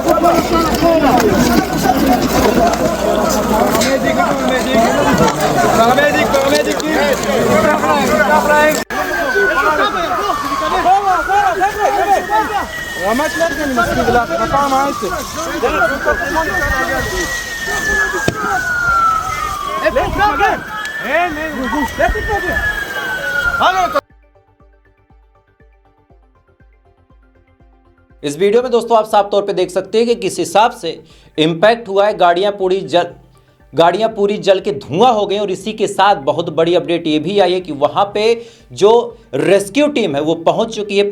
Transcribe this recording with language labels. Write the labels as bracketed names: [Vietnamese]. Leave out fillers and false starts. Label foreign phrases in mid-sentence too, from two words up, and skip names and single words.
[Hebrew] רמת לב אני מסביר לך, הפעם העסק. איפה תתמגן? אין, איפה תתמגן? הלו! [Hindi] इस वीडियो में दोस्तों आप साफ तौर पे देख सकते हैं कि किस हिसाब से इम्पैक्ट हुआ है। गाड़ियां पूरी जल के धुआं हो गई और इसी के साथ बहुत बड़ी अपडेट ये भी आई है कि वहां पे जो [English] rescue team [Hindi] है वो पहुंच चुकी है।